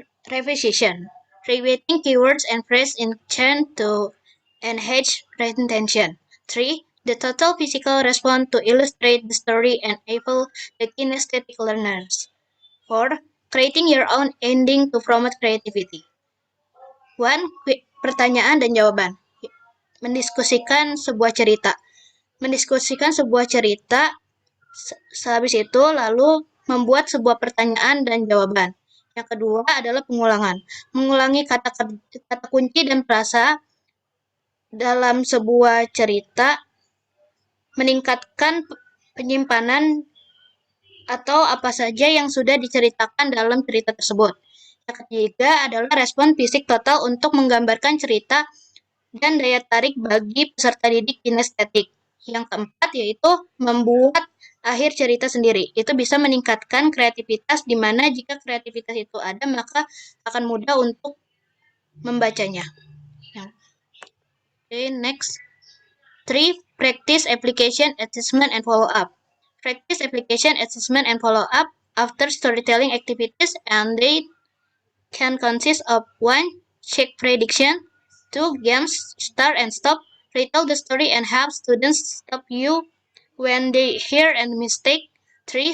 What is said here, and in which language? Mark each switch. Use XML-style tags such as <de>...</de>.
<en>Revision, repeating keywords and phrases in turn to enhance retention. 3. The total physical response to illustrate the story and enable the kinesthetic learners. 4. Creating your own ending to promote creativity. 1.</en> <id>Pertanyaan dan jawaban. Mendiskusikan sebuah cerita. Mendiskusikan sebuah cerita, sehabis itu lalu membuat sebuah pertanyaan dan jawaban. Yang kedua adalah pengulangan. Mengulangi kata kunci dan frasa dalam sebuah cerita, meningkatkan penyimpanan atau apa saja yang sudah diceritakan dalam cerita tersebut. Yang ketiga adalah respon fisik total untuk menggambarkan cerita dan daya tarik bagi peserta didik kinestetik. Yang keempat yaitu membuat akhir cerita sendiri. Itu bisa meningkatkan kreativitas, di mana jika kreativitas itu ada, maka akan mudah untuk membacanya.</id> <en>Okay, next. 3. Practice, application, assessment, and follow-up. Practice, application, assessment, and follow-up after storytelling activities, and they can consist of 1. Check prediction. 2. Games, start and stop. Retell the story and have students stop you when they hear a mistake. 3.</en>